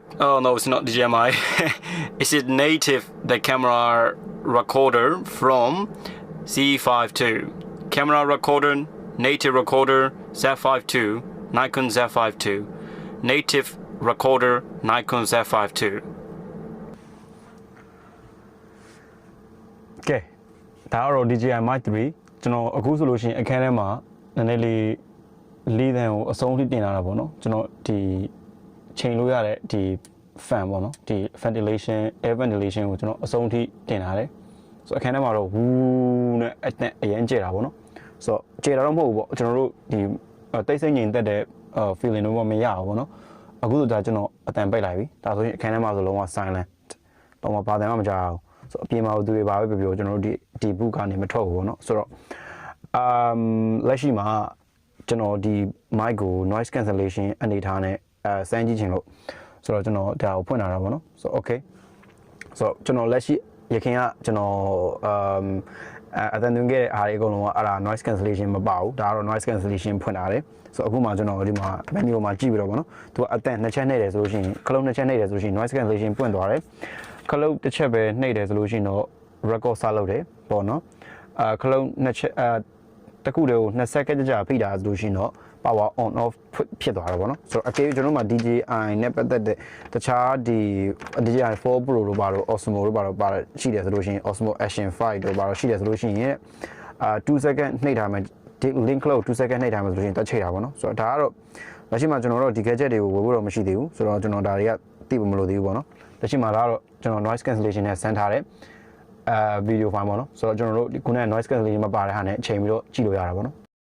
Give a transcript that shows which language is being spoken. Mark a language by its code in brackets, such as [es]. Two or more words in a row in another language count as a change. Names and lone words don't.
[en] Oh no, it's not DJI Mic. It's a native the camera recorder from Z5-2. Camera recorder, native recorder, Z5-2, Nikon Z5-2. Native recorder, Nikon Z5-2. Okay. [my] ဒါကတော့ DJI Mic 3ကျွန်တော်အခုဆိုလို့ရှိရင်အခန်းထဲမှာနည်းနည်းလေးတန်းကိုအဆုံးထိတင်လာတာပေါ့နော်ကျွန်တော်ဒီချိန်လို့ရတဲ့ဒီ fan ပေါ့နော်ဒီ [en] ventilation air ventilation [my] ကိုကျွန်တော်အဆုံးထိတင်လာတယ်ဆိုအခန်းထဲမှာတော့ဝူးနဲ့အရင်ကျဲတာပေါ့နော်ဆိုတော့ကျဲတာတော့မဟုတ်ဘူးပေါ့ကျွန်တော်တို့ဒီတိတ်ဆိတ်ငြိမ်သက်တဲ့ feeling တော့မရဘူးပေါ့နော်အခုဆိုဒါကျွန်တော် အတန်ပိတ်လိုက်ပြီဒါဆိုရင်အခန်းထဲမှာဆိုလုံးဝ silent တော့ဘာတန်မှမကြားဘူးဆိုအပြင်မှာသူတွေပါပဲပြောကျွန်တော်တို့ဒီ book ကနေမထွက်ဘူးပေါ့နော်ဆိုတော့လက်ရှိမှာကျွန်တော်ဒီ mic ကို [en] noise cancellation [my] အနေထားနဲ့စမ်းကြည့်ချင်လို့ဆိုတော့ကျွန်တော်ဒါကိုဖွင့်လာတာပေါ့နော် ဆိုတော့ okay ဆိုတော့ကျွန်တော်လက်ရှိရခင်ကကျွန်တော်အတန်သွင်းခဲ့တဲ့အားတွေအကုန်လုံးကအဲ့ဒါ [en] noise cancellation [my] မပါဘူးဒါကတော့ [en] noise cancellation [my] ဖွင့်လာတယ်ဆိုတော့အခုမှကျွန်တော်ဒီမှာ menu မှာကြည့်ပြီးတော့ပေါ့နော်သူ ကအတန်နှစ်ချက်နှိပ်တယ်ဆိုလို့ရှိရင်ခလုံးနှစ်ချက်နှိပ်တယ်ဆိုလို့ရှိရင် [en] noise cancellation [my] ပွင့်သွားတယ်ခလုံးတစ်ချက်ပဲနှိပ်တယ်ဆိုလို့ရှိရင်တော့ record စလုပ်တယ်ပေါ့နော်ခလုံးနှစ်ချက်တတစ်ခုတည်းကို2 second ကြာဖိ တာဆိုရှင်တော့ [en] power on off [my] ဖြစ်သွားတာပေါ့နော်ဆိုတော့အကယ်ကျွန်တော်မှာ DJI နဲ့ပတ်သက်တဲ့တခြားဒီ DJI 4 Pro တို့ပါတော့ Osmo တို့ပါတော့ပါရှိတယ်ဆိုလို့ရှိရင် Osmo Action 5တို့ပါတော့ရှိတယ်ဆိုလို့ရှိရင်2 second နှိပ်ထားမယ်ဒီ link လို့2 second နှိပ်ထားမယ်ဆိုလို့ရှိရင်တက်ချိတ်တာပေါ့နော်ဆိုတော့ဒါကတော့လက်ရှိမှာကျွန်တော်တို့ဒီ gadget တွေကိုဝယ်ဖို့တော့မရှိသေးဘူးဆိုတော့ကျွန်တော်ဒါတွေကသိဖို့မလိုသေးဘူးပေါ့နော်လက်ရှိမှာဒါကတော့ကျွန်တော် [en] noise cancellation [my] နဲ့ဆန်းထားတဲ့ [en] video file [my] ပေါ့နော်ဆိုတော့ကျွန်တော်တို့ဒီခုနက [en] noise cancellation [my] မှာပါတဲ့ဟာနဲ့အချိန်ပြီးတော့ကြည့်လို့ရတာပေါ့နော်